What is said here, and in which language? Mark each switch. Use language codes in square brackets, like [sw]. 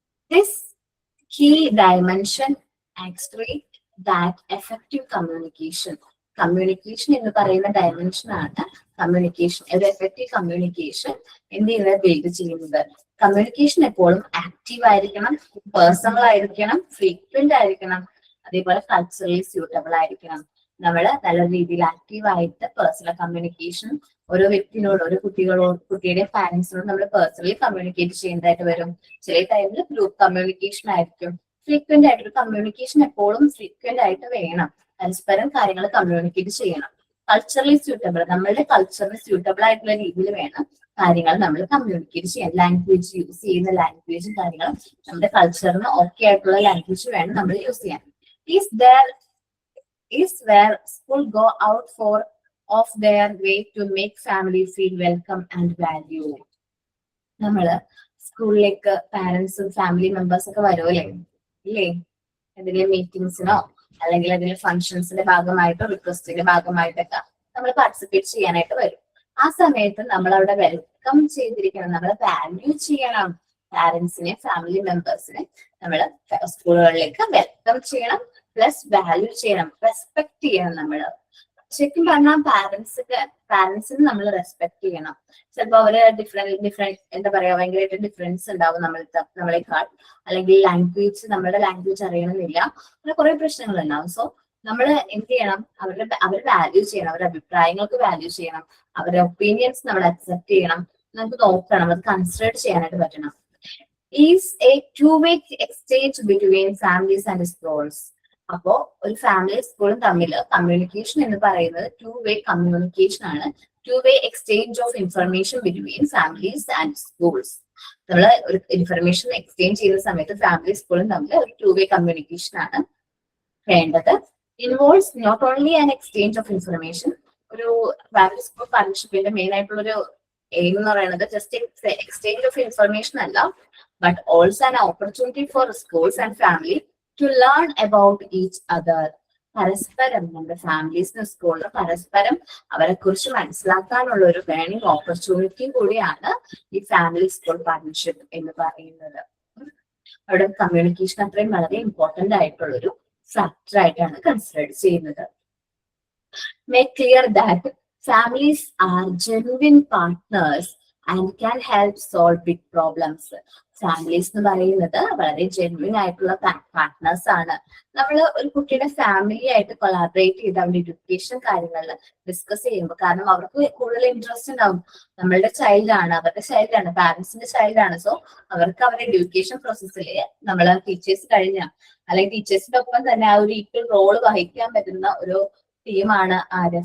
[en] This key dimension accentuate that effective communication. [ml] Communication എന്ന് പറയുന്ന dimension ആണ് കമ്മ്യൂണിക്കേഷൻ. ഒരു എഫക്റ്റീവ് കമ്മ്യൂണിക്കേഷൻ എന്ത് ചെയ്യുന്നത്? ബിൽഡ് ചെയ്യുന്നത്. കമ്മ്യൂണിക്കേഷൻ എപ്പോഴും ആക്റ്റീവ് ആയിരിക്കണം, പേഴ്സണൽ ആയിരിക്കണം, ഫ്രീക്വന്റ് ആയിരിക്കണം, അതേപോലെ കൾച്ചറലി സ്യൂട്ടബിൾ ആയിരിക്കണം. നമ്മള് നല്ല രീതിയിൽ ആക്റ്റീവ് ആയിട്ട് പേഴ്സണൽ കമ്മ്യൂണിക്കേഷൻ ഓരോ വ്യക്തിനോട്, ഓരോ കുട്ടിയുടെ പാരന്റ്സിനോട് നമ്മൾ പേഴ്സണലി കമ്മ്യൂണിക്കേറ്റ് ചെയ്യേണ്ടതായിട്ട് വരും. ചില ടൈമിൽ ഗ്രൂപ്പ് കമ്മ്യൂണിക്കേഷൻ ആയിരിക്കും. ഫ്രീക്വന്റ് ആയിട്ടൊരു കമ്മ്യൂണിക്കേഷൻ എപ്പോഴും ഫ്രീക്വന്റ് ആയിട്ട് വേണം. പരസ്പരം കാര്യങ്ങൾ കമ്മ്യൂണിക്കേറ്റ് ചെയ്യണം. കൾച്ചറലി സ്യൂട്ടബിൾ, നമ്മളുടെ കൾച്ചറിന് സ്യൂട്ടബിൾ ആയിട്ടുള്ള രീതിയിൽ വേണം കാര്യങ്ങൾ നമ്മൾ കമ്മ്യൂണിക്കേറ്റ് ചെയ്യാൻ. ലാംഗ്വേജ് യൂസ് ചെയ്യുന്ന ലാംഗ്വേജും കാര്യങ്ങളും നമ്മുടെ കൾച്ചറിന് ഓക്കെ ആയിട്ടുള്ള ലാംഗ്വേജ് വേണം നമ്മൾ യൂസ് ചെയ്യാൻ. [en] Is where school go out of their way to make family feel welcome and valued. [ml] നമ്മള് സ്കൂളിലേക്ക് പാരന്റ്സും ഫാമിലി മെമ്പേഴ്സ് ഒക്കെ വരുമല്ലേ ഇല്ലേ? എന്തെങ്കിലും മീറ്റിംഗ്സിനോ അല്ലെങ്കിൽ അതിന്റെ ഫംഗ്ഷൻസിന്റെ ഭാഗമായിട്ടോ റിക്വസ്റ്റിന്റെ ഭാഗമായിട്ടൊക്കെ നമ്മൾ പാർട്ടിസിപ്പേറ്റ് ചെയ്യാനായിട്ട് വരും. ആ സമയത്ത് നമ്മൾ അവിടെ വെൽക്കം ചെയ്തിരിക്കണം, നമ്മൾ വാല്യൂ ചെയ്യണം. പാരന്റ്സിനെ, ഫാമിലി മെമ്പേഴ്സിനെ നമ്മൾ സ്കൂളുകളിലേക്ക് വെൽക്കം ചെയ്യണം, പ്ലസ് വാല്യൂ ചെയ്യണം, റെസ്പെക്ട് ചെയ്യണം. നമ്മള് ശരിക്കും പറഞ്ഞാൽ പാരന്റ്സിന് നമ്മൾ റെസ്പെക്ട് ചെയ്യണം. ചിലപ്പോ അവര് ഡിഫറെന്റ് എന്താ പറയാ, ഭയങ്കരമായിട്ട് ഡിഫറൻസ് ഉണ്ടാവും നമ്മളെക്കാൾ, അല്ലെങ്കിൽ നമ്മുടെ ലാംഗ്വേജ് അറിയണമെന്നില്ല, അങ്ങനെ കുറെ പ്രശ്നങ്ങൾ ഉണ്ടാവും. സോ നമ്മൾ എന്ത് ചെയ്യണം? അവർ വാല്യൂ ചെയ്യണം, അവരുടെ അഭിപ്രായങ്ങൾക്ക് വാല്യൂ ചെയ്യണം, അവരുടെ ഒപ്പീനിയൻസ് നമ്മൾ അക്സെപ്റ്റ് ചെയ്യണം. നമുക്ക് നോക്കണം, അത് കൺസിഡർ ചെയ്യാനായിട്ട് പറ്റണം. [en] Is a 2-way exchange between families and schools. [ml] അപ്പോ ഒരു ഫാമിലി സ്കൂളും തമ്മിൽ കമ്മ്യൂണിക്കേഷൻ എന്ന് പറയുന്നത് 2-way കമ്മ്യൂണിക്കേഷൻ ആണ്. [en] 2-way exchange of information between families and schools. [ml] നമ്മൾ ഒരു ഇൻഫർമേഷൻ എക്സ്ചേഞ്ച് ചെയ്യുന്ന സമയത്ത് ഫാമിലി സ്കൂളും തമ്മിൽ ഒരു 2-way കമ്മ്യൂണിക്കേഷൻ ആണ് വേണ്ടത്. [en] Involves not only an exchange of information. [ml] ഒരു ഫാമിലി സ്കൂൾ പാർട്ണർഷിപ്പിന്റെ മെയിൻ ആയിട്ടുള്ള ഒരു എയിം എന്ന് പറയുന്നത് ജസ്റ്റ് എക്സ്ചേഞ്ച് ഓഫ് ഇൻഫർമേഷൻ അല്ല, [en] But also an opportunity for schools and family to learn about each other. [ml] പരസ്പരം നമ്മുടെ ഫാമിലീസിന് സ്കൂളിന് പരസ്പരം അവരെ കുറിച്ച് മനസ്സിലാക്കാനുള്ള ഒരു ലേണിംഗ് ഓപ്പർച്യൂണിറ്റിയും കൂടിയാണ് ഈ ഫാമിലി സ്കൂൾ പാർട്ണർഷിപ്പ് എന്ന് പറയുന്നത്. അവിടെ കമ്മ്യൂണിക്കേഷൻ അത്രയും വളരെ ഇമ്പോർട്ടന്റ് ആയിട്ടുള്ള ഒരു ഫാക്ടർ ആയിട്ടാണ് കൺസിഡർ ചെയ്യുന്നത്. [en] Make clear that families are genuine partners and can help solve big problems. [ml] Families എന്ന് പറയുന്നത് വളരെ ജെന്യൂൻ ആയിട്ടുള്ള പാർട്ട്നേഴ്സ് ആണ്. നമ്മൾ ഒരു കുട്ടിയുടെ ഫാമിലി ആയിട്ട് കൊളാബറേറ്റ് ചെയ്ത് അവരുടെ എഡ്യൂക്കേഷൻ കാര്യങ്ങളിൽ ഡിസ്കസ് ചെയ്യുമ്പോൾ, കാരണം അവർക്ക് കൂടുതൽ ഇൻട്രസ്റ്റ് ഉണ്ടാവും. നമ്മളുടെ ചൈൽഡാണ്, അവരുടെ ചൈൽഡാണ്, പാരന്റ്സിന്റെ ചൈൽഡാണ്. സോ അവർക്ക് അവരുടെ എഡ്യൂക്കേഷൻ പ്രോസസ്സിൽ നമ്മൾ ടീച്ചേഴ്സ് അല്ലെങ്കിൽ ടീച്ചേഴ്സിന്റെ ഒപ്പം തന്നെ ആ ഒരു ഈക്വൽ റോള് വഹിക്കാൻ പറ്റുന്ന ഒരു ടീമാണ് ആര്?